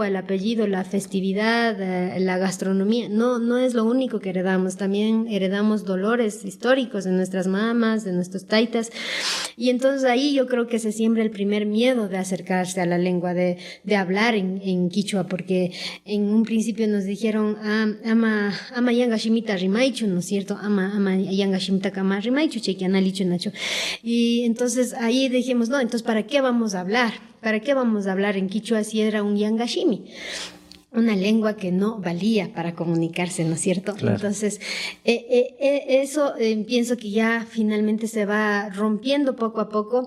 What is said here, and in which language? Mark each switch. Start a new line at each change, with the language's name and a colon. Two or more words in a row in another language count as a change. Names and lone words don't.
Spanish: el apellido, la festividad, la gastronomía, no es lo único que heredamos, también heredamos dolores históricos de nuestras mamás, de nuestros taitas, y entonces ahí yo creo que se siembra el primer miedo de acercarse a la lengua, de hablar en quichua, porque en un principio nos dijeron,
Quechua: ama yangashimita rimaichu,
Spanish: ¿no es cierto?
Quechua: Ama yangashimita kama rimaichu, chequianalichu nacho.
Spanish: Y entonces ahí dijimos, no, entonces ¿para qué vamos a hablar? ¿Para qué vamos a hablar en quichua si era un yangashimi? Una lengua que no valía para comunicarse, ¿no es cierto? Claro. Entonces, eso pienso que ya finalmente se va rompiendo poco a poco.